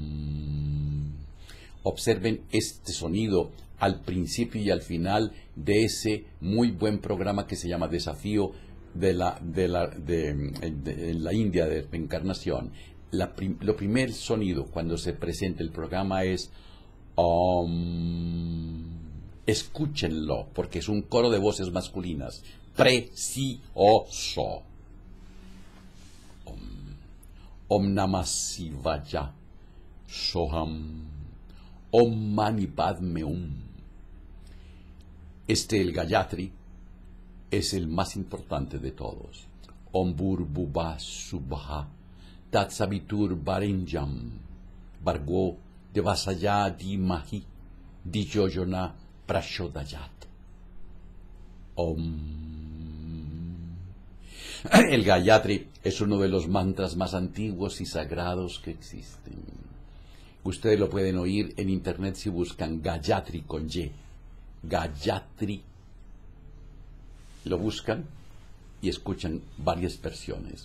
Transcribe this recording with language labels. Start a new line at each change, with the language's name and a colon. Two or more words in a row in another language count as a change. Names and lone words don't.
Spanish: Observen este sonido al principio y al final de ese muy buen programa que se llama Desafío de la India de Reencarnación. Lo primer sonido cuando se presenta el programa es Om. Escúchenlo, porque es un coro de voces masculinas. Precioso. Om.
Sanskrit: ॐ नमः शिवाय। सोऽहम्. ॐ मणि पद्मे हूँ.
Spanish: El Gayatri, es el más importante de todos.
Sanskrit: ॐ भूर्भुवः स्वः तत् सवितुर् वरेण्यं भर्गो देवस्य धीमहि धियो यो नः प्रचोदयात्.
Spanish: Om. El Gayatri es uno de los mantras más antiguos y sagrados que existen. Ustedes lo pueden oír en internet si buscan Gayatri con Y. Gayatri. Lo buscan y escuchan varias versiones.